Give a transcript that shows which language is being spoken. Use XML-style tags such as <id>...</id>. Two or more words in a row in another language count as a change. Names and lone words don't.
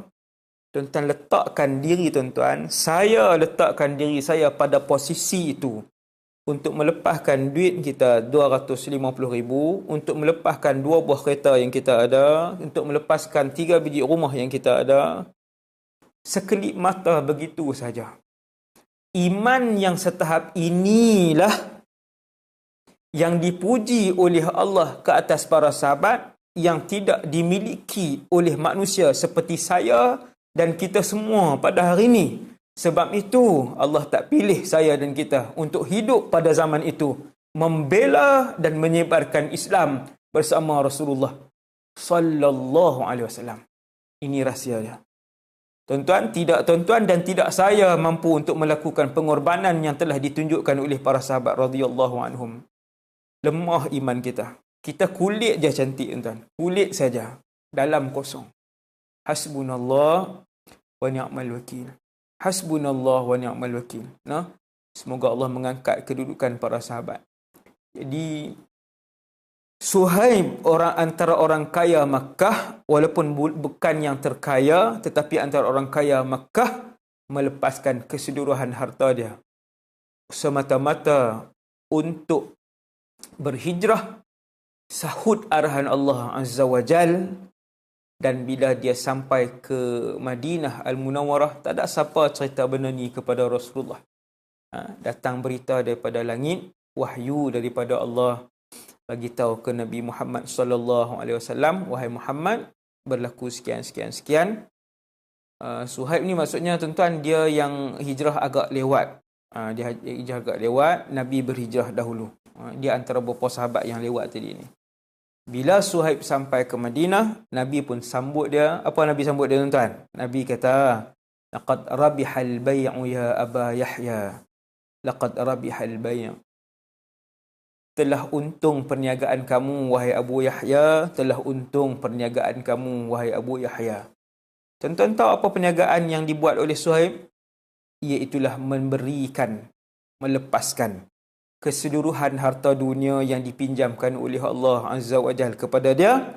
<ms>Tuan-tuan letakkan diri tuan-tuan, saya letakkan diri saya pada posisi itu. Untuk melepaskan duit kita 250,000, untuk melepaskan 2 buah kereta yang kita ada, untuk melepaskan 3 biji rumah yang kita ada, sekelip mata begitu saja. Iman yang setahap inilah yang dipuji oleh Allah ke atas para sahabat, yang tidak dimiliki oleh manusia seperti saya dan kita semua pada hari ini. Sebab itu Allah tak pilih saya dan kita untuk hidup pada zaman itu, membela dan menyebarkan Islam bersama Rasulullah</ms> <ar>صلى الله عليه وسلم.</ar> <ms>Ini rahsia dia. Tuan-tuan dan tidak saya mampu untuk melakukan pengorbanan yang telah ditunjukkan oleh para sahabat</ms> <ar>رضي الله عنهم.</ar> <ms>Lemah iman kita. Kita kulit je cantik, tuan-tuan. Kulit saja. Dalam kosong.</ms> <ar>حسبنا الله ونعم الوكيل. حسبنا الله ونعم الوكيل.</ar> <ms>Nah, semoga Allah mengangkat kedudukan para sahabat. Jadi Suhaib antara orang kaya Makkah, walaupun bukan yang terkaya, tetapi antara orang kaya Makkah, melepaskan keseluruhan harta dia semata-mata untuk berhijrah, sahut arahan Allah</ms> <ar>عز وجل.</ar> <ms>Dan bila dia sampai ke Madinah Al-Munawwarah, tak ada siapa cerita benda ni kepada Rasulullah. Datang berita daripada langit, wahyu daripada Allah, bagi tahu ke Nabi Muhammad</ms> <ar>صلى الله عليه وسلم,</ar> <ms>wahai Muhammad, berlaku sekian. Suhaib ni maksudnya tuan-tuan, dia yang hijrah agak lewat. Dia hijrah agak lewat, Nabi berhijrah dahulu. Dia antara beberapa sahabat yang lewat tadi ni. Bila Suhaib sampai ke Madinah, Nabi pun sambut dia. Apa Nabi sambut dia, tuan-tuan? Nabi kata,</ms> <ar>لقد ربح البيع يا أبا يحيى. لقد ربح البيع.</ar> <ms>Telah untung perniagaan kamu, wahai Abu Yahya. Telah untung perniagaan kamu, wahai Abu Yahya. Tuan-tuan tahu apa perniagaan yang dibuat oleh Suhaib? Iaitulah memberikan, melepaskan keseluruhan harta dunia yang dipinjamkan oleh Allah</ms> <ar>عز وجل</ar> <ms>kepada dia.</ms>